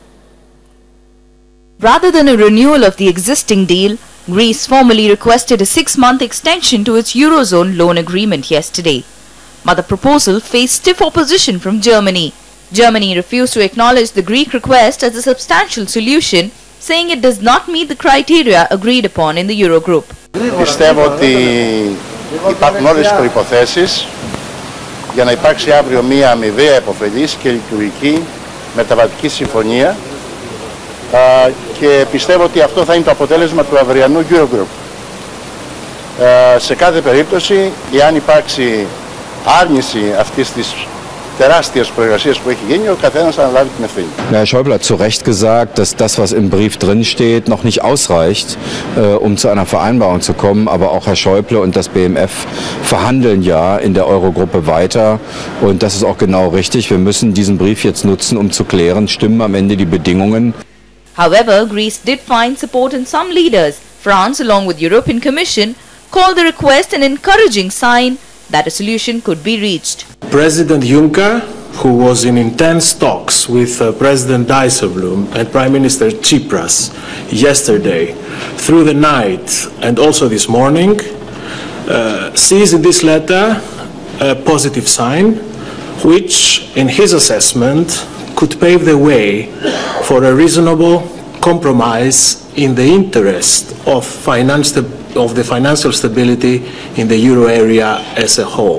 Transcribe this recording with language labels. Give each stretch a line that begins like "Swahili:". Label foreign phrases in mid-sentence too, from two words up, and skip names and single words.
English: Rather than a renewal of the existing deal, Greece formally requested a 6-month extension to its Eurozone loan agreement yesterday. But the proposal faced stiff opposition from Germany. Germany refused to acknowledge the Greek request as a substantial solution saying it does not meet the criteria agreed upon in the Eurogroup.
Greek: Πιστεύω ότι υπάρχουν όλες τις προϋποθέσεις για να υπάρξει αύριο μια αμοιβαία επωφελής και λειτουργική μεταβατική συμφωνία και πιστεύω ότι αυτό θα είναι το αποτέλεσμα του αυριανού Eurogroup. Σε κάθε περίπτωση, εάν υπάρξει άρνηση αυτής της τεράστιες προεργασίες που έχει γίνει, ο καθένας θα αναλάβει την ευθύνη.
German: Herr Schäuble hat zu Recht gesagt, dass das, was im Brief drinsteht, noch nicht ausreicht, um zu einer Vereinbarung zu kommen. Aber auch Herr Schäuble und das BMF verhandeln ja in der Eurogruppe weiter. Und das ist auch genau richtig. Wir müssen diesen Brief jetzt nutzen, um zu klären, stimmen am Ende die Bedingungen.
English: However, Greece did find support in some leaders. France, along with European Commission, called the request an encouraging sign that a solution could be reached. President Juncker, who was in intense talks with President Dijsselbloem and Prime Minister Tsipras yesterday through the night and also this morning, sees in this letter a positive sign which, in his assessment, could pave the way for a reasonable compromise in the interest of the financial stability in the euro area as a whole.